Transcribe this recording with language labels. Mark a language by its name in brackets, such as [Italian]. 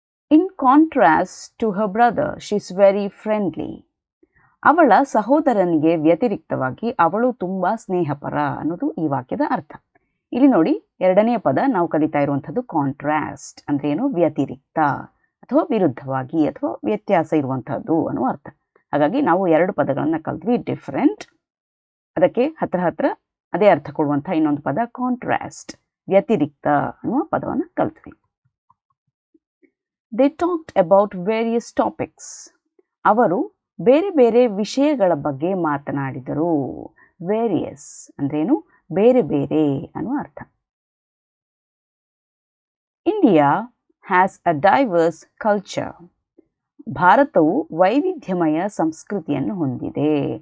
[English] In contrast to her brother, she is very friendly. [Kannada] ಅವಳ ಸಹೋದರನಿಗೆ ವ್ಯತಿರಿಕ್ತವಾಗಿ ಅವಳು ತುಂಬ ಸ್ನೇಹಪರ ಅನ್ನೋದು ಈ ವಾಕ್ಯದ ಅರ್ಥ. ಇಲ್ಲಿ ನೋಡಿ, ಎರಡನೆಯ ಪದ ನಾವು ಕಲಿತಾ ಇರುವಂಥದ್ದು ಕಾಂಟ್ರಾಸ್ಟ್ ಅಂದರೆ ಏನು? ವ್ಯತಿರಿಕ್ತ ಅಥವಾ ವಿರುದ್ಧವಾಗಿ ಅಥವಾ ವ್ಯತ್ಯಾಸ ಇರುವಂಥದ್ದು ಅನ್ನೋ ಅರ್ಥ. ಹಾಗಾಗಿ ನಾವು 2 ಪದಗಳನ್ನು ಕಲ್ತ್ವಿ. ಡಿಫರೆಂಟ್, ಅದಕ್ಕೆ ಹತ್ರ ಅದೇ ಅರ್ಥ ಕೊಡುವಂಥ ಇನ್ನೊಂದು ಪದ ಕಾಂಟ್ರಾಸ್ಟ್, ವ್ಯತಿರಿಕ್ತ ಅನ್ನುವ ಪದವನ್ನು ಕಲ್ತ್ವಿ. [English] They talked about various topics. [Kannada] ಅವರು ಬೇರೆ ಬೇರೆ ವಿಷಯಗಳ ಬಗ್ಗೆ ಮಾತನಾಡಿದರು. ವೇರಿಯಸ್ ಅಂದ್ರೇನು? ಬೇರೆ ಬೇರೆ ಅನ್ನುವ ಅರ್ಥ. [English] India has a diverse culture. [Kannada] ಭಾರತವು ವೈವಿಧ್ಯಮಯ ಸಂಸ್ಕೃತಿಯನ್ನು ಹೊಂದಿದೆ.